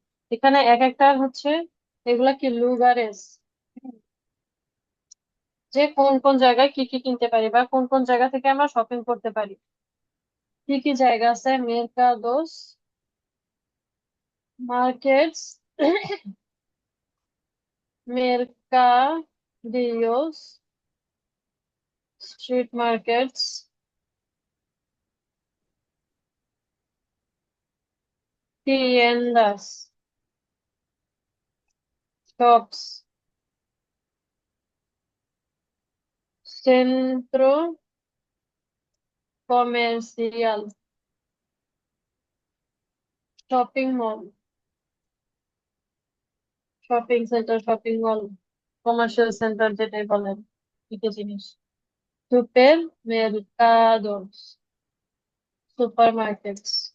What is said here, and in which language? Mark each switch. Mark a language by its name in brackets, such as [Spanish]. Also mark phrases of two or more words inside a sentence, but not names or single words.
[Bangla] এখানে এক একটা হচ্ছে, এগুলা কি লুগারেস, যে কোন কোন জায়গায় কি কি কিনতে পারি বা কোন কোন জায়গা থেকে আমরা শপিং করতে পারি। কি কি জায়গা আছে? মেরকাদোস, মার্কেটস, মেরকাদিওস, [English] street markets, [Spanish] tiendas, শপস, centro comercial, [English] shopping mall, shopping center, shopping mall, commercial center [Bangla] যেটাই বলেন, একই জিনিস। [Spanish] supermercados, [English] supermarkets.